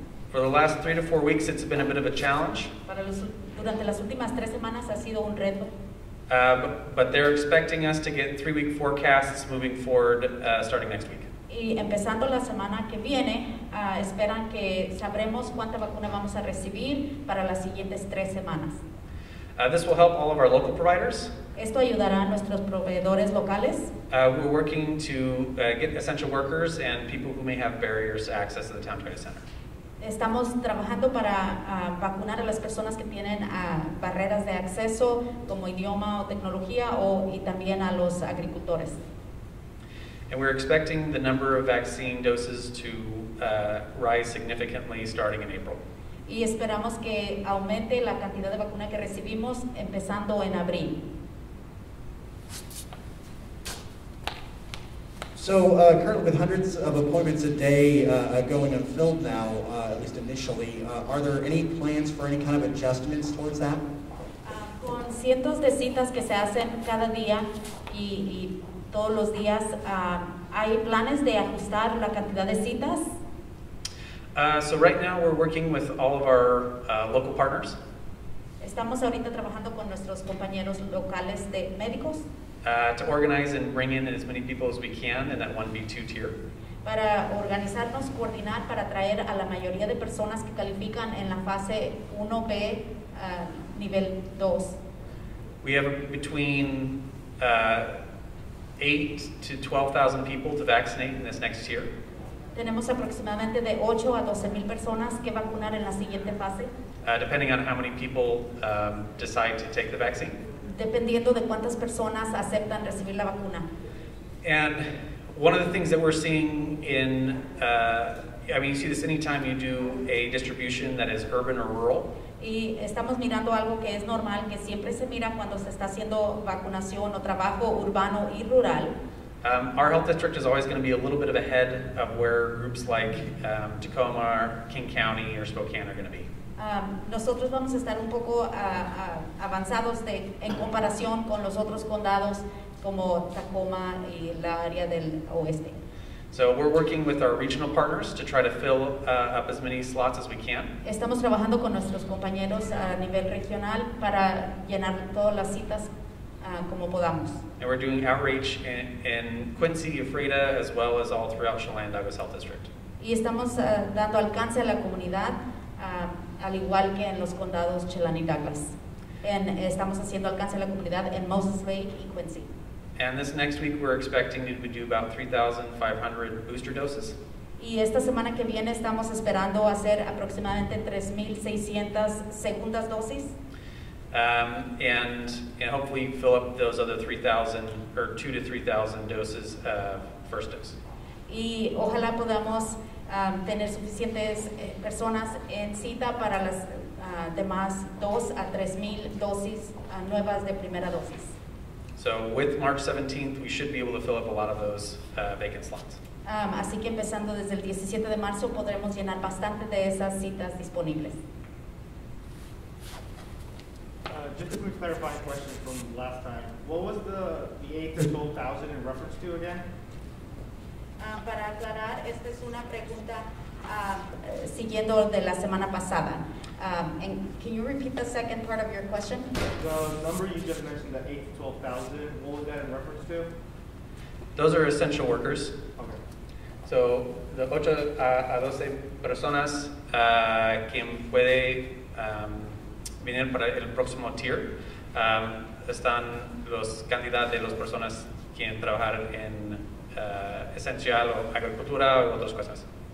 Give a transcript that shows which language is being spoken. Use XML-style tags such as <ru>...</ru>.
<en>For the last 3 to 4 weeks, it's been a bit of a challenge.</en> <es>Durante las últimas 3 semanas ha sido un reto.</es> <en>But they're expecting us to get 3-week forecasts moving forward starting next week.</en> <es>Y empezando la semana que viene, esperan que sabremos cuánta vacuna vamos a recibir para las siguientes 3 semanas.</es> <en>This will help all of our local providers.</en> <es>Esto ayudará a nuestros proveedores locales.</es> <en>We're working to get essential workers and people who may have barriers to access to the Town Toyota Center.</en> <es>Estamos trabajando para vacunar a las personas que tienen barreras de acceso como idioma o tecnología y también a los agricultores.</es> <en>And we're expecting the number of vaccine doses to rise significantly starting in April.</en> <es>Y esperamos que aumente la cantidad de vacuna que recibimos empezando en abril.</es> <en>So currently with hundreds of appointments a day going unfilled now, at least initially, are there any plans for any kind of adjustments towards that?</en> <es>Con cientos de citas que se hacen cada día y todos los días, ¿hay planes de ajustar la cantidad de citas?</es> <en>So right now we're working with all of our local partners.</en> <es>Estamos ahorita trabajando con nuestros compañeros locales de médicos.</es> <en>To organize and bring in as many people as we can in that 1B2 tier.</en> <es>Para organizarnos, coordinar, para traer a la mayoría de personas que califican en la fase 1B, nivel 2.</es> <en>We have between 8 to 12,000 people to vaccinate in this next tier.</en> <es>Tenemos aproximadamente de 8 a 12,000 personas que vacunar en la siguiente fase.</es> <en>Depending on how many people decide to take the vaccine.</en> <es>Dependiendo de cuántas personas aceptan recibir la vacuna.</es> <en>And one of the things that we're seeing in, you see this anytime you do a distribution that is urban or rural.</en> <es>Y estamos mirando algo que es normal, que siempre se mira cuando se está haciendo vacunación o trabajo urbano y rural.</es> <en>Our health district is always going to be a little bit of ahead of where groups like Tacoma, King County, or Spokane are going to be.</en> <es>Nosotros vamos a estar un poco avanzados en comparación con los otros condados como Tacoma y la área del oeste.</es> <en>So we're working with our regional partners to try to fill up as many slots as we can.</en> <es>Estamos trabajando con nuestros compañeros a nivel regional para llenar todas las citas como podamos.</es> <en>And we're doing outreach in Quincy, Ephrata, as well as all throughout Chelan-Douglas Health District.</en> <es>Y estamos dando alcance a la comunidad, al igual que en los condados Chelan y Douglas. Estamos haciendo alcance a la comunidad en Moses Lake y Quincy.</es> <en>And this next week, we're expecting to do about 3,500 booster doses.</en> <es>Y esta semana que viene estamos esperando hacer aproximadamente 3,600 segundas dosis.</es> <en>And hopefully fill up those other 3,000 or 2,000 to 3,000 doses first dose.</en> <es>Y ojalá podamos tener suficientes personas en cita para las demás 2,000 a 3,000 dosis nuevas de primera dosis.</es> <en>So with March 17th, we should be able to fill up a lot of those vacant slots.</en> <es>Así que empezando desde el 17 de marzo podremos llenar bastante de esas citas disponibles.</es> <en>Just a quick clarifying question from last time. What was the 8 to 12,000 in reference to again?</en> <es>Para aclarar, esta es una pregunta siguiendo de la semana pasada.</es> <en>And can you repeat the second part of your question? The number you just mentioned, the 8 to 12,000, what was that in reference to? Those are essential workers. Okay.</en> <es>So the 8 a 12 personas quien puede venir para el próximo tier están los candidatos de las personas quien trabajar en esencial o agricultura o otras cosas.</es>